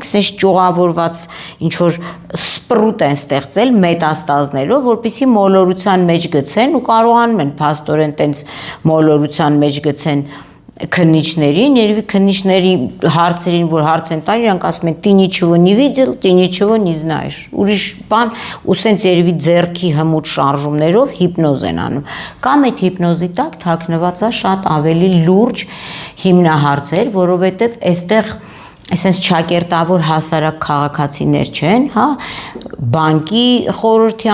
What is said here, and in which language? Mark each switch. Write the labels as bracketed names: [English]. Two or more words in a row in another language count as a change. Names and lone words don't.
[Armenian] sense ճյուղավորված ինչ որ սպրուտ են ստեղծել մետաստազներով, որպեսզի մոլորության մեջ գցեն ու կարողանում են փաստորեն տենց մոլորության մեջ գցեն քննիչներին, երևի քննիչների հարցերին, որ հարց են տալի, իրանք ասում են [Russian] «Ты ничего не видел, ты ничего не знаешь»։ [Armenian] Ուրիշ բան, ու սենց երևի ձեռքի հմուտ շարժումներով հիպնոզ են անում։ Կամ այդ հիպնոզի տակ թաքնված է շատ ավելի լուրջ հիմնահարցեր, որովհետև այստեղ այսպես ճակերտավոր հասարակ քաղաքացիներ չեն, հա, բանկի խորհրդի